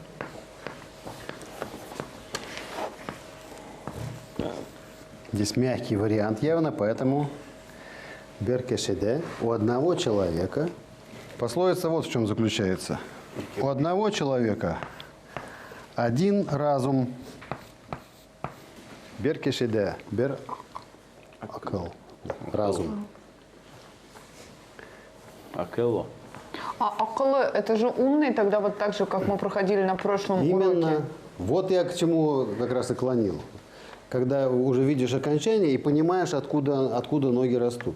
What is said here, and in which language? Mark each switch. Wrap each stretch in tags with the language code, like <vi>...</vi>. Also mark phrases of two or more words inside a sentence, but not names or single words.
<ru>Здесь мягкий вариант явно, поэтому беркешеде у одного человека. Пословица вот в чем заключается. У одного человека один разум.</ru> <tt>Беркешеде. Бер акыл.</tt> <ru>Разум.</ru> <tt>Акело.</tt> <ru>А акылы, это же умный тогда вот так же, как мы проходили на прошлом Именно. уроке. Вот я к чему как раз и клонил. Когда уже видишь окончание и понимаешь, откуда ноги растут.</ru>